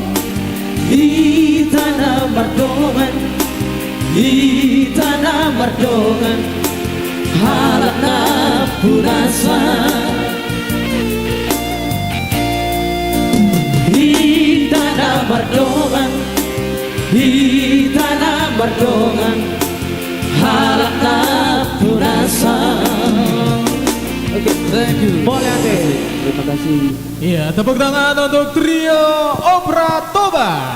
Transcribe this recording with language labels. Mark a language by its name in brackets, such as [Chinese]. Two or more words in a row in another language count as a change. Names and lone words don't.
[Batak Toba] Itana mardongan Itana mardongan Halana punasa Itana mardongan Itana mardongan Halana punasa. [English] Oke, thank you. [Indonesian] Boleh Ade. Terima kasih. Iya, tepuk tangan untuk trio Obra Toba.